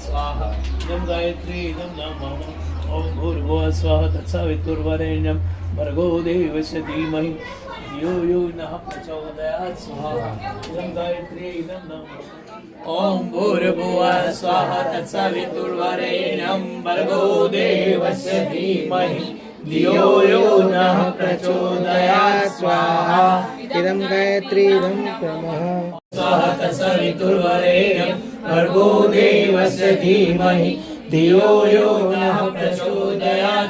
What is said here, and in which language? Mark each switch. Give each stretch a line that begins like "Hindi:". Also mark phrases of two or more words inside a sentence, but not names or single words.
Sanskrit: स्वाहा इदं गायत्री इदं नामः. ओम भूर्भुवः स्वाहा तत्सवितुर्वरेण्यं भर्गो देवस्य धीमहि धियो यो नः प्रचोदयात्. स्वाहा इदं गायत्री इदं नामः. ओम भूर्भुवः स्वाहा तत्सवितुर्वरेण्यं भर्गो देवस्य धीमहि धियो यो नः प्रचोदयात्. स्वाहा इदं गायत्री इदं नमः स्वाहा तत्सवितुर्वरेण्यं भर्गो देवस्य धीमहि धियो यो नः प्रचोदयात्.